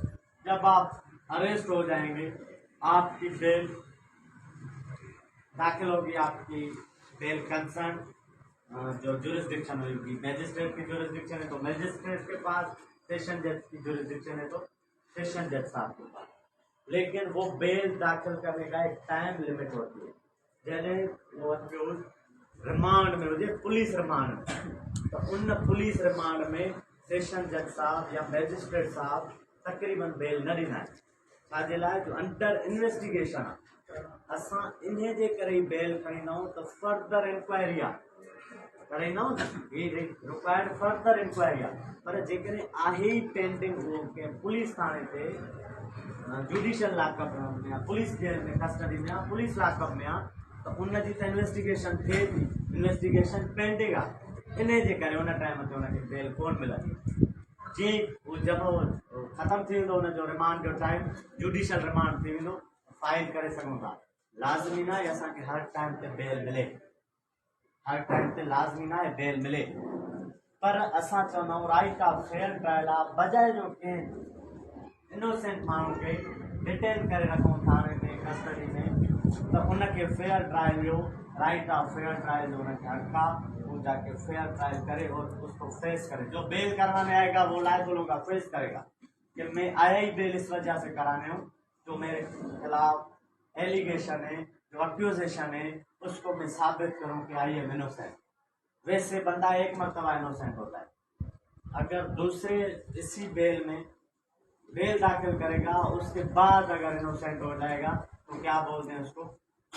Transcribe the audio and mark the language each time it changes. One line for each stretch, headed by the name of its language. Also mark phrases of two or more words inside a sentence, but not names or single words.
Urdu: جب آپ اریسٹ ہو جائیں گے، آپ کی بیل داخل ہوگی، آپ کی
English: bail concern
Urdu: جو جورسڈکشن ہوگی، مجسٹریٹ کی جورسڈکشن ہے تو مجسٹریٹ کے پاس,
English: session judge
Urdu: کی جورسڈکشن ہے تو
English: session judge
Urdu: صاحب کے پاس. لیکن وہ بیل داخل کرنے کا ایک
English: time limit
Urdu: ہوتی ہے.
Sindhi: जैसे वो रिमांड में हुजे,
English: police remand
Sindhi: में, तो उन
English: police remand
Sindhi: में
English: session judge
Sindhi: साहब या मैजिस्ट्रेट साहब तकरीबन बेल न ॾींदा आहिनि। छाजे लाइ? जो
English: under investigation
Sindhi: आहे। असां इन जे करे ई बेल खणींदा आहियूं त
English: further inquiry
Sindhi: आहे, कराईंदा आहियूं न, ही
English: required further inquiry
Sindhi: आहे। पर जेकॾहिं आहे ई पेंडिंग उहो कंहिं पुलिस थाणे ते
English: judicial lockup
Sindhi: में आहे,
English: police jail
Sindhi: में कस्टडी में आहे,
English: police lockup
Sindhi: में आहे, त उनजी त इन्वेस्टिगेशन थिए थी,
English: investigation pending
Sindhi: आहे, इन जे करे उन टाइम ते उनखे बेल कोन मिलंदी। जी वो जब ख़त्म थी वेंदो उनजो रिमांड जो टाइम,
English: judicial remand
Sindhi: थी वेंदो, फाइल करे सघूं था। लाज़मी न आहे असांखे हर टाइम ते बेल मिले, हर टाइम ते लाज़मी न आहे बेल मिले, पर असां चवंदा आहियूं
English: right of fair trial
Sindhi: आहे। बजाए जो कंहिं इनोसेंट माण्हू खे डिटेन करे रखूं थाने में कस्टडी में, त उनखे
English: fair trial
Sindhi: जो
English: right of fair trial
Sindhi: जो उनखे हक़ आहे,
Urdu: وہ جا کے
English: fair trial
Urdu: کرے اور اس کو فیس کرے. جو بیل کروانے آئے گا وہ لائبل ہوگا، فیس کرے گا کہ میں آیا ہی بیل اس وجہ سے کرانے ہوں، جو میرے خلاف ایلیگیشن ہے، جو اکیوزیشن ہے، اس کو میں ثابت کروں کہ
English: I am innocent.
Urdu: ویسے بندہ ایک مرتبہ انوسینٹ ہوتا ہے، اگر دوسرے اسی بیل میں بیل داخل کرے گا، اس کے بعد اگر انوسینٹ ہو جائے گا تو کیا بولتے ہیں اس کو?